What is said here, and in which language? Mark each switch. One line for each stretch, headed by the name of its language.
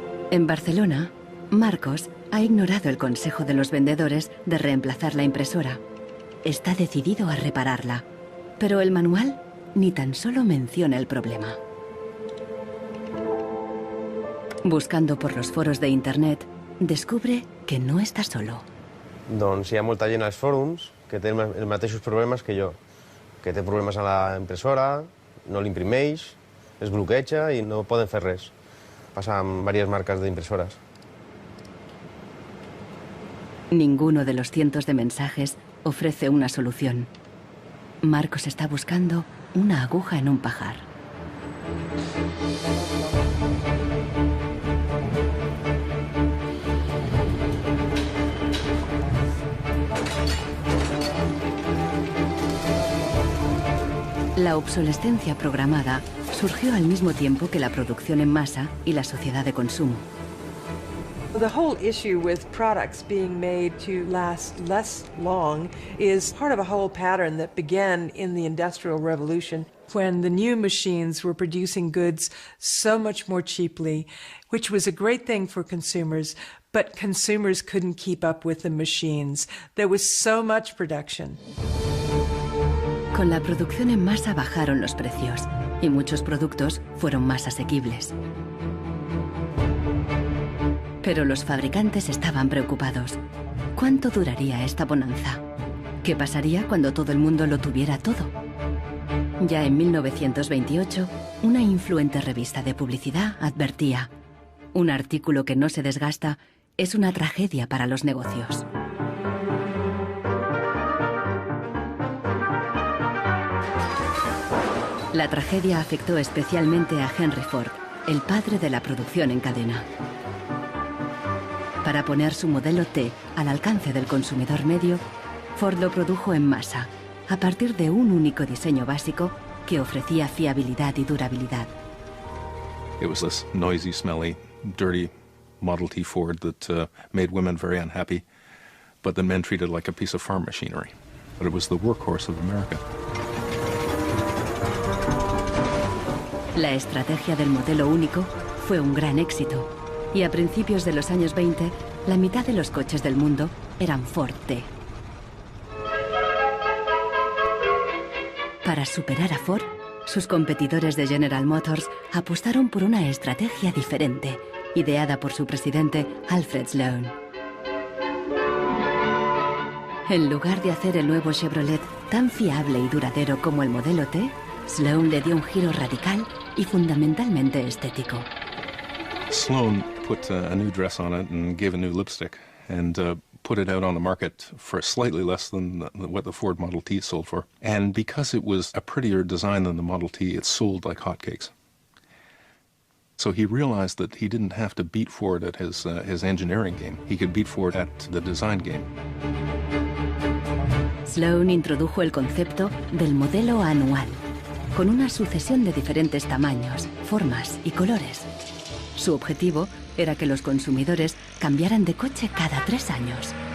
Spanish: En Barcelona, Marcos ha ignorado el consejo de los vendedores de reemplazar la impresora. Está decidido a repararla, pero el manual ni tan solo menciona el problema. Buscando por los foros de internet, descubre que no está solo.
Catalan: Doncs hi ha molta gent als fòrums que té els mateixos problemes que jo, que té problemes a la impressora, no l'imprimeix, es bloqueja i no poden fer res. Passa amb diverses marques d'impressores.
Spanish: Ninguno de los cientos de mensajes ofrece una solución. Marcos está buscando una aguja en un pajar. La obsolescencia programada surgió al mismo tiempo que la producción en masa y la sociedad de consumo.
English: The whole issue with products being made to last less long is part of a whole pattern that began in the Industrial Revolution, when the new machines were producing goods so much more cheaply, which was a great thing for consumers, but consumers couldn't keep up with the machines. There was so much production.
Spanish: Con la producción en masa bajaron los precios y muchos productos fueron más asequibles. Pero los fabricantes estaban preocupados. ¿Cuánto duraría esta bonanza? ¿Qué pasaría cuando todo el mundo lo tuviera todo? Ya en 1928, una influente revista de publicidad advertía: un artículo que no se desgasta es una tragedia para los negocios. La tragedia afectó especialmente a Henry Ford, el padre de la producción en cadena. Para poner su modelo T al alcance del consumidor medio, Ford lo produjo en masa, a partir de un único diseño básico que ofrecía fiabilidad y durabilidad.
English: It was this noisy, smelly, dirty Model T Ford that made women very unhappy, but the men treated like a piece of farm machinery. But it was the workhorse of America.
Spanish: La estrategia del modelo único fue un gran éxito, y a principios de los años 20, la mitad de los coches del mundo eran Ford T. Para superar a Ford, sus competidores de General Motors apostaron por una estrategia diferente, ideada por su presidente Alfred Sloan. En lugar de hacer el nuevo Chevrolet tan fiable y duradero como el modelo T, Sloan le dio un giro radical y fundamentalmente estético.
English: Sloan put a new dress on it and gave a new lipstick and put it out on the market for slightly less than what the Ford Model T sold for. And because it was a prettier design than the Model T, it sold like hotcakes. So he realized that he didn't have to beat Ford at his engineering game. He could beat Ford at the design game.
Spanish: Sloan introdujo el concepto del modelo anual, con una sucesión de diferentes tamaños, formas y colores. Su objetivo era que los consumidores cambiaran de coche cada 3 años.